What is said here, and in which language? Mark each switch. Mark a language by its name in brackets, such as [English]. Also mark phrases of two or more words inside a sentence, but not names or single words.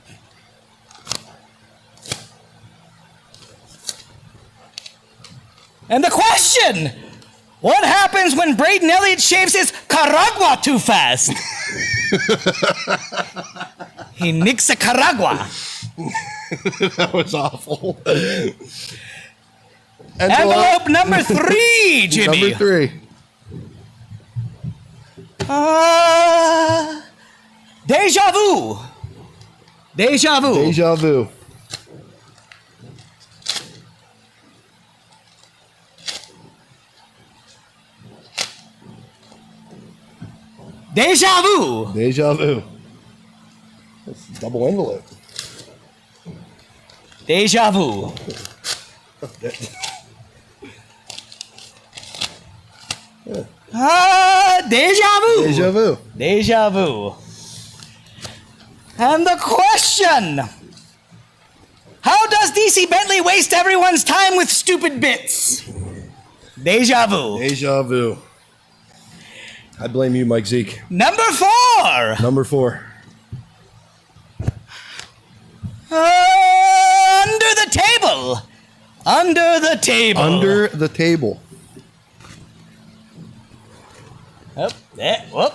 [English] And the question: what happens when Braden Elliott shaves his Caragua too fast? He nicks a Caragua. That was awful. Envelope number 3, Jimmy. Number 3. Deja vu. Deja vu. Deja vu. Deja vu. Deja vu. That's a double envelope. Deja vu. Deja vu. Deja vu. Deja vu. And the question: how does DC Bentley waste everyone's time with stupid bits? Deja vu. Deja vu. I blame you, Mike Zeke. Number 4. Number 4. Under the table. Under the table. Under the table. Oh, there, whoop.